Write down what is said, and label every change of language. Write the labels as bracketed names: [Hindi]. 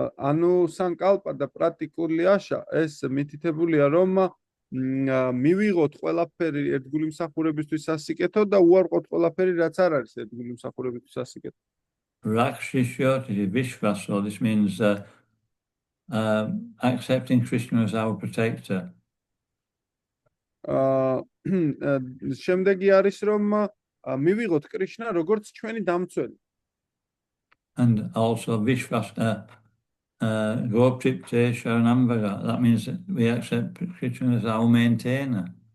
[Georgian] ანუსანკალპა და პრატიკულიაშა ეს მითითებულია რომ მივიღოთ ყველაფერი ერთგული მსახურებისთვის სასიკეთო და უარყოთ ყველაფერი რაც არ არის ერთგული მსახურებისთვის სასიკეთო. [English] Rakshishya, Vishvasa, this means accepting Krishna as our protector. [Georgian] შემდეგი არის რომ მივიღოთ კრიშნა როგორც ჩვენი დამცველი. [English] And also Vishvasa, Goptripte Sharanamvaga, that means that we accept Krishna as our maintainer.